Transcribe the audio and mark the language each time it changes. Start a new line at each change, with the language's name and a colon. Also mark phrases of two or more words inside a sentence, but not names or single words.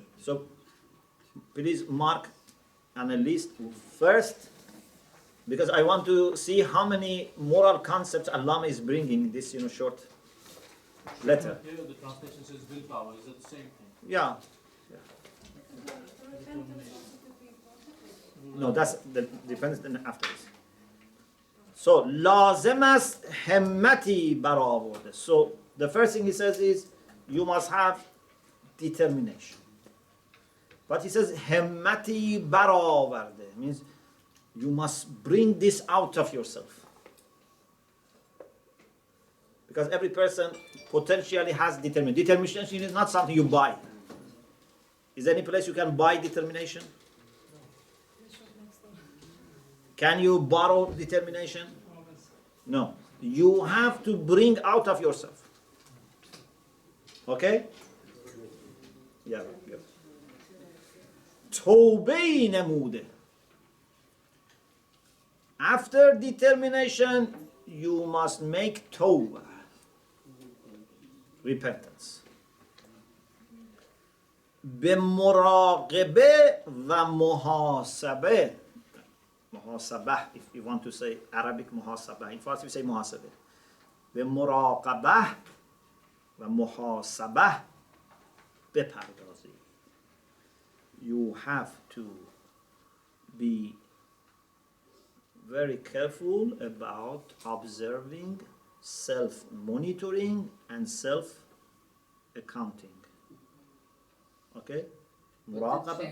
English: So please mark on a list first, because I want to see how many moral concepts Allama is bringing in this short letter. Here the translation says willpower. Is that the same thing? Yeah. No, that's the depends then after this.
Persian: So لازم است همتی برآورده.
English: So the first thing he says is you must have determination. But he says
Persian: همتی برآورده
English: means you must bring this out of yourself. Because every person potentially has determination. Determination is not something you buy. Is there any place you can buy determination? Can you borrow determination? No. You have to bring out of yourself. Okay? Yeah.
Persian: توبه نموده.
English: After determination, you must make tawbah. Repentance.
Persian: به مراقبه و محاسبه. محاسبه,
English: if you want to say Arabic محاسبه. In Farsi we say محاسبه.
Persian: به مراقبه و محاسبه بپردازی.
English: You have to be very careful about observing, self-monitoring and self-accounting. Okay? Muraqabah.